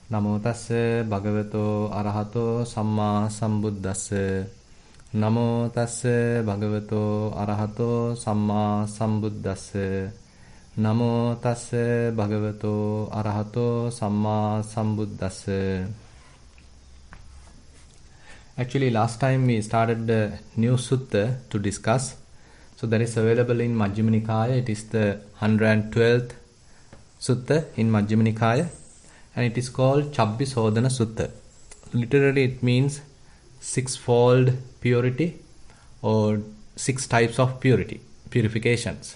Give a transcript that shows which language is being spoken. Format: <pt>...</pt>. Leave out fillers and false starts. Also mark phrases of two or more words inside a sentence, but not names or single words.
<pi>Namo tassa bhagavato arahato samma sambuddhassa. Namo tassa bhagavato arahato samma sambuddhassa. Namo tassa bhagavato arahato samma sambuddhassa.</pi> <en>Actually, last time we started the new sutta to discuss. So that is available in Majjhima Nikaya. It is the 112th sutta in Majjhima Nikaya. And it is called Chabbisodhana Sutta. Literally it means sixfold purity or 6 types of purifications.</en>